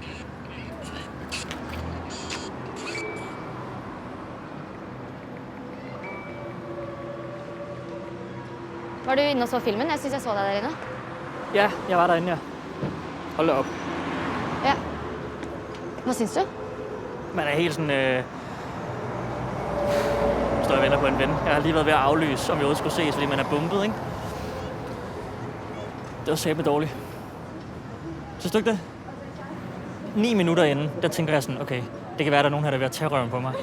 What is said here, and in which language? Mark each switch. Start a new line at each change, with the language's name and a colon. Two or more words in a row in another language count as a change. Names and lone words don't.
Norwegian: Var du inne og så filmen? Jeg synes jeg så deg der inne.
Danish: Ja, jeg var derinde, ja. Hold da op.
Norwegian: Ja. Hva syns du?
Danish: Man er helt sådan... Står jeg venter på en ven. Jeg har lige været ved at aflyse, om vi overhovedet skulle ses, fordi man er bumpet, ikke? Det var sæbe dårligt. Synes du ikke det? 9 minutter inden, der tænker jeg sådan, okay, det kan være, at der er nogen her, der er ved at tage røven på mig.